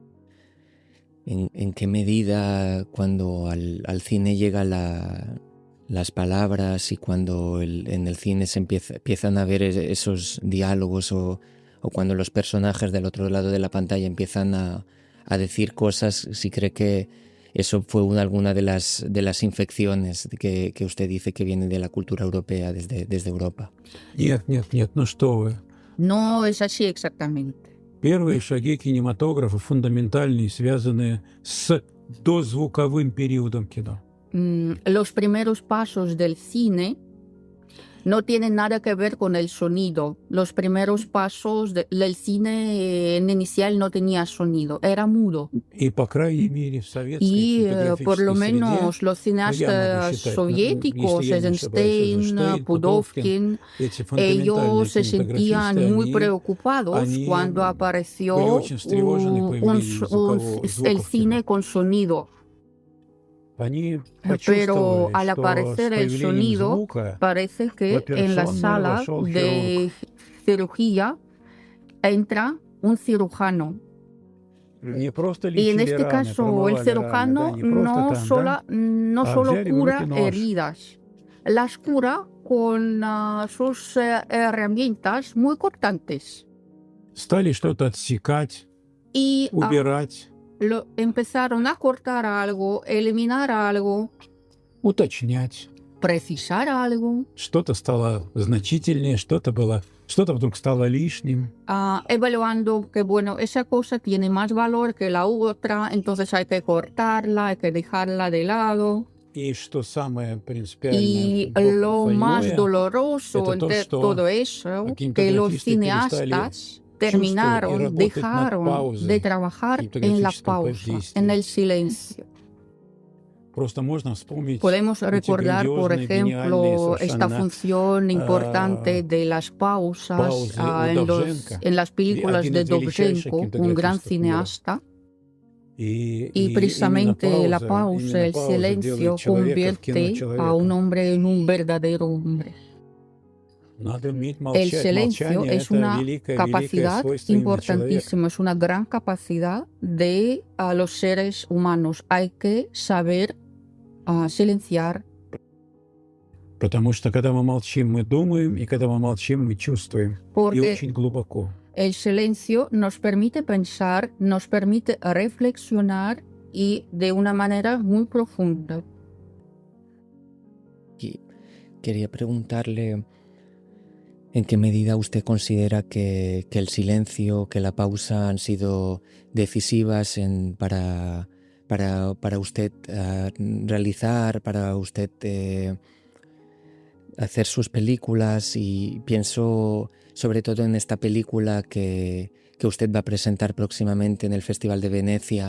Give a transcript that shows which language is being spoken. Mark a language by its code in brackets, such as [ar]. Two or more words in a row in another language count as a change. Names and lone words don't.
[es] ¿En qué medida cuando al cine llega las palabras y cuando en el cine se empiezan a ver esos diálogos o cuando los personajes del otro lado de la pantalla empiezan a decir cosas, si cree que eso fue alguna de las infecciones que usted dice que viene de la cultura europea, desde Europa? [ru] Нет, ну что вы. [es] No es así exactamente. [ru] Первые шаги кинематографа фундаментальные, связанные с дозвуковым периодом кино. [es] Los primeros pasos del cine no tienen nada que ver con el sonido. Los primeros pasos del cine inicial no tenía sonido, era mudo. [ru] И, по крайней мере, в советской [es] Y por lo [ru] кинематографической [es] menos [ru] среде, [es] los cineastas soviéticos, Eisenstein, Pudovkin, [ru] эти фундаментальные [es] ellos se sentían [ru] кинематографисты, [es] muy preocupados [ru] они [es] cuando [ru] были [es] apareció [ru] очень встревожены появлением [es] el [ru] звуков [es] cine [ru] кино. [es] con sonido. [ru] Они [es] Pero [ru] почувствовали, [es] al [ru] что с [es] aparecer el [ru] появлением [es] sonido, [ru] звука [es] parece que en la [ru] операционную [es] sala [ru] вошел [es] de cirugía entra un cirujano. [ru] не просто [es] Y en [ru] лечили [es] este [ru] раны, [es] caso el [ru] промывали раны, [es] cirujano [ru] да, не просто там, [es] no Ah, solo [ru] взяли в [es] cura [ru] руки нож. [es] heridas, las cura con sus herramientas muy cortantes. [ru] стали что-то отсекать, [es] Y [ru] убирать, [es] empezaron a cortar algo, eliminar algo, [ru] уточнять. [es] precisar algo, [ru] Что-то стало значительнее, что-то вдруг стало лишним. [es] evaluando que, bueno, esa cosa tiene más valor que la otra, entonces hay que cortarla, hay que dejarla de lado. [ru] И что самое принципиальное, [es] Y lo más doloroso entre todo eso, que los cineastas terminaron, dejaron de trabajar en la pausa, en el silencio. [ru] Просто можно вспомнить [es] Podemos recordar, por [ru] грандиозные, [es] ejemplo, [ru] гениальные [es] esta [ru] совершенно [es] función importante de las pausas [ru] паузы у Довженко, [es] en las películas [ru] один [es] de [ru] из величайших [es] Dovzhenko, un gran [ru] кинематографистов мира. [es] cineasta. Y Y precisamente la pausa, el silencio, convierte a un hombre en un verdadero hombre. El silencio es una capacidad importantísima, es una gran capacidad de los seres humanos. Hay que saber silenciar. [ru] Потому что когда мы молчим, мы думаем, и когда мы молчим, мы чувствуем. И [es] Porque [ru] очень глубоко. [es] el silencio nos permite pensar, nos permite reflexionar y de una manera muy profunda. Y quería preguntarle en qué medida usted considera que el silencio, que la pausa han sido decisivas para usted realizar, para usted hacer sus películas, y pienso sobre todo en esta película que usted va a presentar próximamente en el Festival de Venecia.